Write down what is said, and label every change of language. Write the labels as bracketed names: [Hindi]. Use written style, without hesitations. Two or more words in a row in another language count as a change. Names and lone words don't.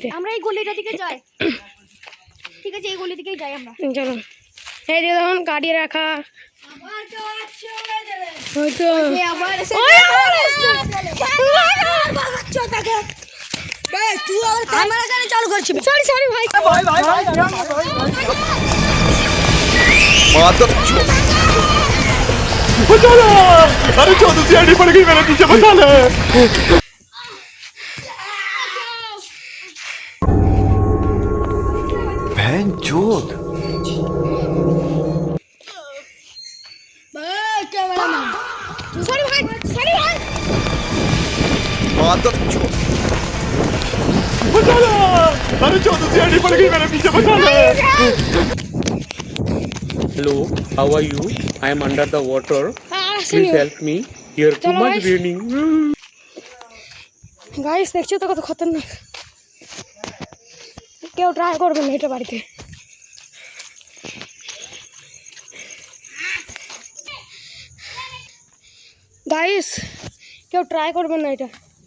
[Bangla] আমরা এই গলিটা দিকে যাই। ঠিক আছে, এই গলি দিকেই যাই আমরা। চলুন। এইদিকে দেখুন গাড়ি রাখা। হয়তো আবার তুই আবার ক্যামেরা কেন চালু করছিস? [English] sorry sorry [Bangla] ভাই। [Hindi] बचा ले। अरे चौदह से आड़ी पड़ गई मेरे पीछे बचा ले। बहन चोद। [Bangla] সরি ভাই, সরি ভাই। [Hindi] बचा ले। अरे चौदह से आड़ी पड़ गई मेरे पीछे बचा ले। [English] Hello, how are you? I am under the water. Please [Bangla] আসেনি [English] help me. Here too Chalo, much guys. raining. [Bangla] গাইস, দেখছো তো কত খতরনাক। কেউ ট্রাই করবেন না এটা বাড়িতে। গাইস, কেউ ট্রাই করবেন না এটা।